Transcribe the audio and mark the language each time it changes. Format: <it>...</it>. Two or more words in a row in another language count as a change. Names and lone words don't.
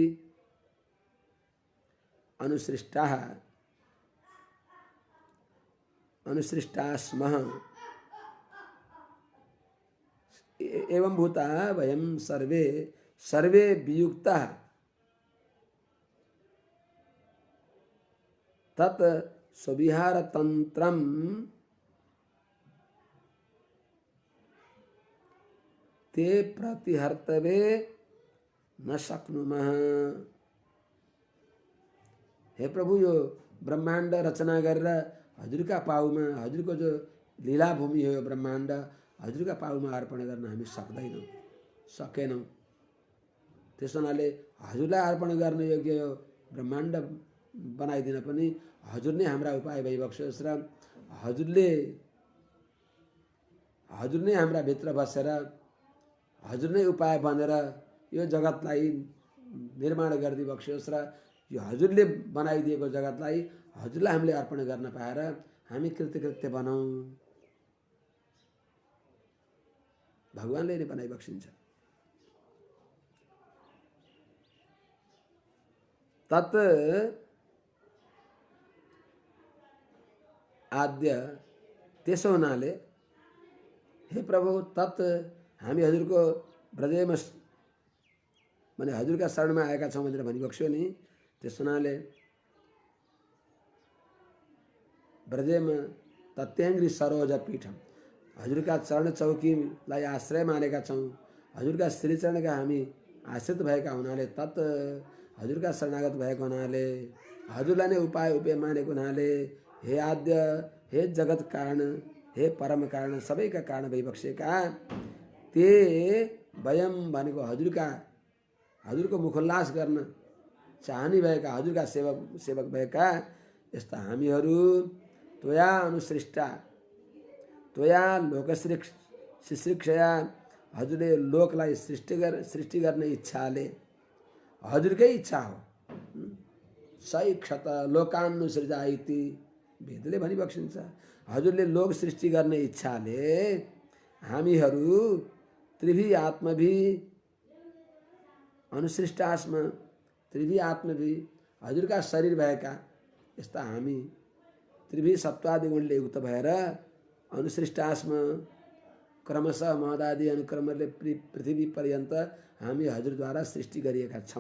<sa>अनुसृष्टा स्मः एवं भूता वयं सर्वे वियुक्ताः तत् स्वविहारतन्त्रं ते प्रतिहर्तवे न शक्नुमः।</sa> <ne>हे प्रभु, यो ब्रह्माण्ड रचना गरेर हजुरका पाउमा, हजुरको जो लीला भूमि हो यो ब्रह्माण्ड, हजुरका पाउमा अर्पण गर्न हामी सक्दैनौँ, सकेनौँ। त्यस हुनाले हजुरलाई अर्पण गर्न योग्य यो ब्रह्माण्ड बनाइदिन पनि हजुर नै हाम्रा उपाय भइबक्स्योस् र हजुर नै हाम्रा भित्र बसेर हजुर नै उपाय बनेर यो जगतलाई निर्माण गरिदिबक्स्योस् र यो हजुरले बनाइदिएको जगतलाई हजुरलाई हामीले अर्पण गर्न पाएर हामी कृतकृत्य बनाऊँ। भगवानले नै बनाइबक्सिन्छ।</ne> <sa>तत् आद्य,</sa> <ne>त्यसो हुनाले हे प्रभु, तत् हामी हजुरको ब्रजेमा माने हजुरका शरणमा आएका छौँ भनेर भनिबक्स्यो नि। त्यस हुनाले ब्रजेमा</ne> <sa>तत्याङ्ग्री सरोज पीठम,</sa> <ne>हजुरका चरण चौकीलाई आश्रय मानेका छौँ। हजुरका श्रीचरणका हामी आश्रित भएका हुनाले, तत् हजुरका शरणागत भएको हुनाले, हजुरलाई नै उपाय उपाय मानेको हुनाले, हे आद्य, हे जगत कारण, हे परम कारण, सबैका कारण भइबक्सेका</ne> <sa>ते वयम</sa> <ne>भनेको हजुरको मुखोल्लास गर्न चाहने भएका, हजुरका सेवक भएका यस्ता हामीहरू</ne> <sa>त्वया अनुसृष्टा, त्वया लोकशिक्षया</sa> <ne>हजुरले लोकलाई सृष्टि गर्ने इच्छाले हजुरकै इच्छा हो।</ne> <sa>सही क्षत लोकानुसृजा इति</sa> <ne>वेदले भनिबक्सिन्छ। हजुरले लोक सृष्टि गर्ने इच्छाले हामीहरू</ne> <sa>त्रिभी आत्मभी अनुसृष्ट आत्मा त्रिभी आत्मभी</sa> <ne>हजुरका शरीर भएका यस्ता हामी</ne> <sa>त्रिभी सत्वादि</sa> <ne>गुणले युक्त भएर अनुसृष्ट आत्मा क्रमशः महदादि अनुक्रमले पृथ्वी पर्यन्त हामी हजुरद्वारा सृष्टि गरिएका छौँ।</ne>